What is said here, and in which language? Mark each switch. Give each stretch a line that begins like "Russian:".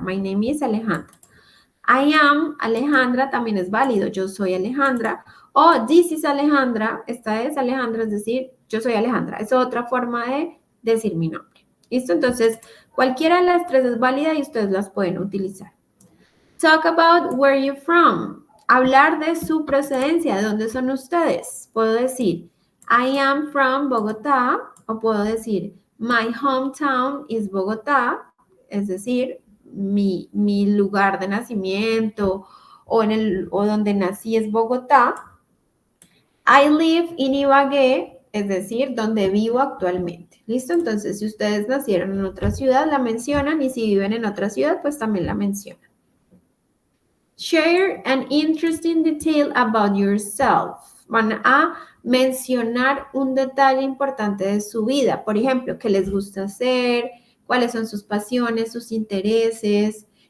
English: My name is Alejandra. I am Alejandra
Spanish: también es válido, yo soy Alejandra. O
English: this is Alejandra,
Spanish: esta es Alejandra, es decir, yo soy Alejandra. Es otra forma de decir mi nombre. ¿Listo? Entonces, cualquiera de las tres es válida y ustedes las pueden utilizar.
English: Talk about where you're from.
Spanish: Hablar de su procedencia, de dónde son ustedes. Puedo decir,
English: I am from Bogotá,
Spanish: o puedo decir,
English: my hometown is Bogotá,
Spanish: es decir, mi lugar de nacimiento o donde nací es Bogotá.
English: I live in Ibagué,
Spanish: es decir, donde vivo actualmente. ¿Listo? Entonces, si ustedes nacieron en otra ciudad, la mencionan y si viven en otra ciudad, pues también la mencionan.
English: Share an interesting detail about yourself.
Spanish: Van a mencionar un detalle importante de su vida. Por ejemplo, qué les gusta hacer, cuáles son sus pasiones, sus intereses.